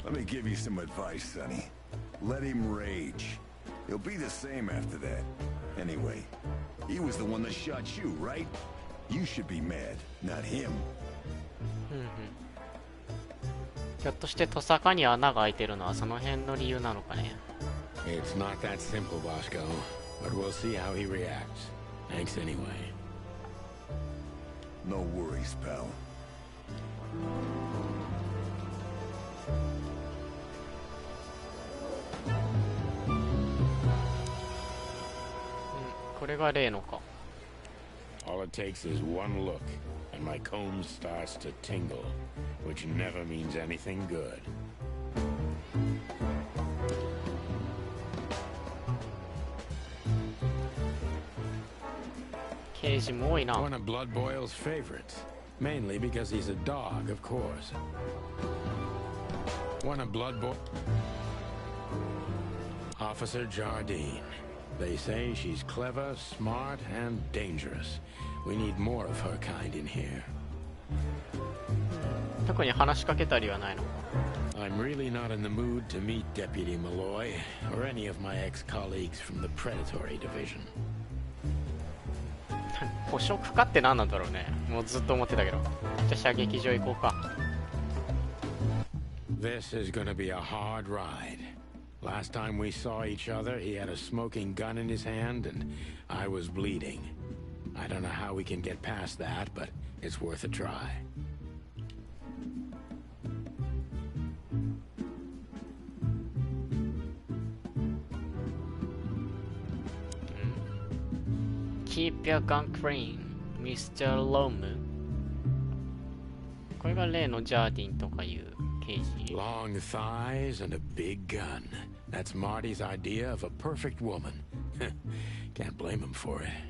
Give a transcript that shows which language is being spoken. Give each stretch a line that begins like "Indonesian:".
English: Let me give you some advice, Sonny. Let him rage. He'll be the same after that. Anyway, he was the one that shot you, right? You should be mad, not him.
Japanese: ひょっとしてトサカに穴が開いてるのはその辺の理由なのかね。
English: It's not that simple, Bosco, but we'll see how he reacts. Thanks anyway. No worries, pal.
Japanese: これが例のか。
English: All it takes is one look, and my comb starts to tingle, which never means anything good.
Japanese: 刑事も多いな。
English: One of Blood Boil's favorites, mainly because he's a dog, of course. One of Blood Boil... Officer Jardine. They say she's clever, smart, and dangerous. We need more of her kind in here.
Japanese: 特に話しかけたりはないのか。
English: I'm really not in the mood to meet Deputy Malloy, or any of my ex-colleagues from the Predatory Division.
Japanese: 捕食かって何なんだろうね。もうずっと思ってたけど。じゃあ射撃場行こうか。
English: This is gonna be a hard ride. Last time we saw each other, he had a smoking gun in his hand, and I was bleeding. I don't know how we can get past that, but it's worth a try. Keep your gun clean, Mr. Lomu.
Japanese: これが例のジャーディンとかいう刑事。
English: Long thighs and a big gun. That's Marty's idea of a perfect woman. Can't blame him for it.